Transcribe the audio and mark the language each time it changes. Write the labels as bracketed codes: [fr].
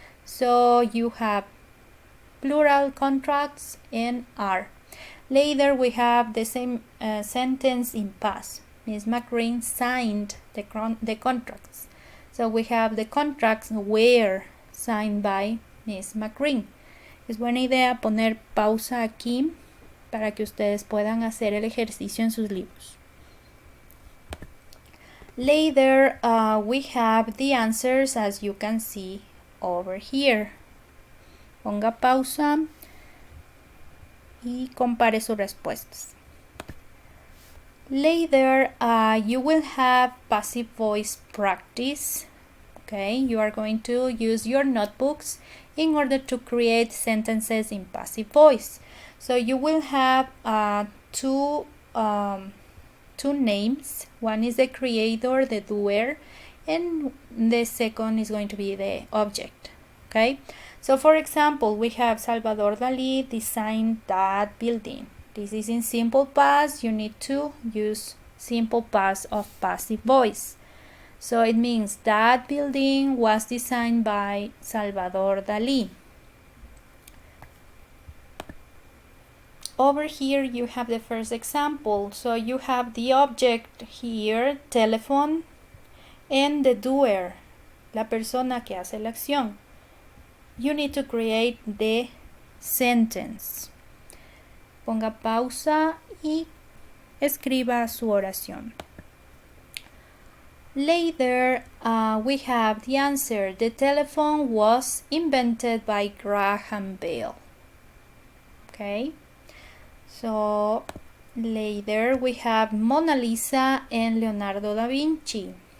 [en] So you have plural contracts and are. Later we have the same sentence in past. Miss McGreen signed the contracts. So we have the contracts were signed by Miss McGreen. [es] Es buena idea poner pausa aquí para que ustedes puedan hacer el ejercicio en sus libros. [en] Later we have the answers as you can see over here. [es] Ponga pausa y compare sus respuestas. [en] Later you will have passive voice practice. Okay, you are going to use your notebooks in order to create sentences in passive voice. So you will have two names. One is the creator, the doer, and the second is going to be the object. Okay, so for example, we have Salvador Dali designed that building. This is in simple past. You need to use simple past of passive voice. So it means that building was designed by Salvador Dali. Over here you have the first example. So you have the object here, telephone, and the doer, [es] la persona que hace la acción. [en] You need to create the sentence. [es] Ponga pausa y escriba su oración. [en] Later we have the answer. The telephone was invented by Graham Bell. Okay, so later we have Mona Lisa and Leonardo da Vinci.